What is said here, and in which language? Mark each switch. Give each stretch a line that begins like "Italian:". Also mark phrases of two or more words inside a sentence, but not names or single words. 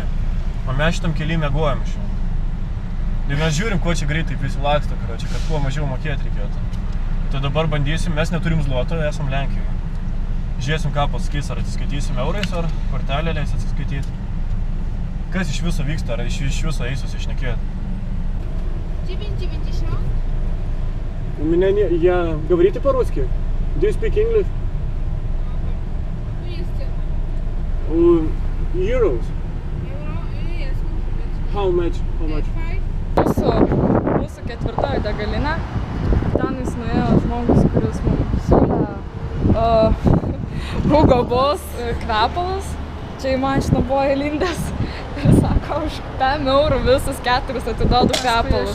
Lithuanian: O mes šitam kelyje miegojom šiandien. Ir mes žiūrim, kuo čia greitai visi laksto, kad kuo mažiau mokėti reikėtų. Tai dabar bandysim, mes neturim zloto, esam Lenkijoje. Žiūrėsim, ką pasakys, ar atsiskaitysim eurais, ar kortelę leis atsiskaityti. Kas iš viso vyksta, ar iš viso eisus išnekėti? 9,90.
Russian: У меня не... Я... Говорите по-русски?
English: Do you speak English? Euros. How much?
Lithuanian: Mūsų 4. degalinė. Ten jis nuėjo žmogus, kuris mums siūlė Hugo Boss kvepalas. Čia į mašiną buvo įlindęs. Ir sako, už 5 eurų visus 4 atiduodu kvepalus.